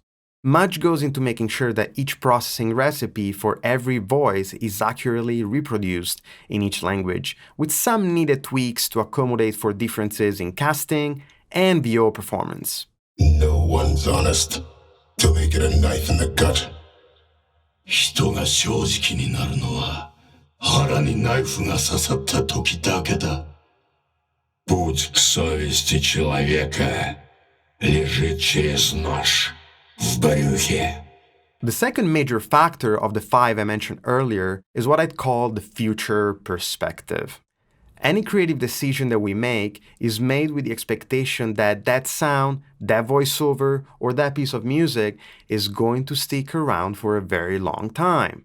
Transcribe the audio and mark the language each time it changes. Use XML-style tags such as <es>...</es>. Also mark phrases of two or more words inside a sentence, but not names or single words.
<en>Much goes into making sure that each processing recipe for every voice is accurately reproduced in each language, with some needed tweaks to accommodate for differences in casting and VO performance. No one's honest till they get a knife in the gut.</en> <ja>人が正直になるのは腹にナイフが刺さった時だけだ.</ja> <ru>Путь к совести человека лежит через нож в брюхе.</ru> <en>The second major factor of the five I mentioned earlier is what I'd call the future perspective. Any creative decision that we make is made with the expectation that that sound, that voiceover, or that piece of music is going to stick around for a very long time.</en>